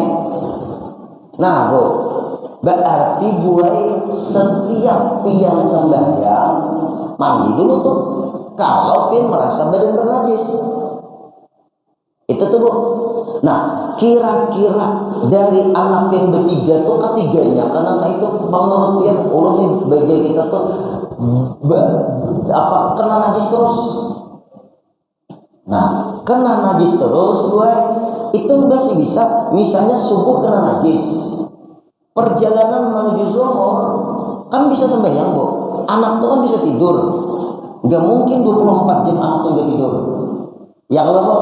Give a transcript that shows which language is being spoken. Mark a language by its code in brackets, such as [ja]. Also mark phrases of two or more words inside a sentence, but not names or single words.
[id] Nah bu, berarti buai setiap pian sembahyang mandi dulu tuh kalau pian merasa badan bernajis. Itu tuh bu. Nah kira-kira dari anak pian bertiga tuh ketiganya, karena itu menurut pian ulun nih bagian kita tuh kena najis terus. Nah kena najis terus gue itu masih bisa, misalnya subuh kena najis, perjalanan menuju zuhur kan bisa sembahyang bu. Anak tuh kan bisa tidur, nggak mungkin 24 jam anak tuh nggak tidur ya kalau bu.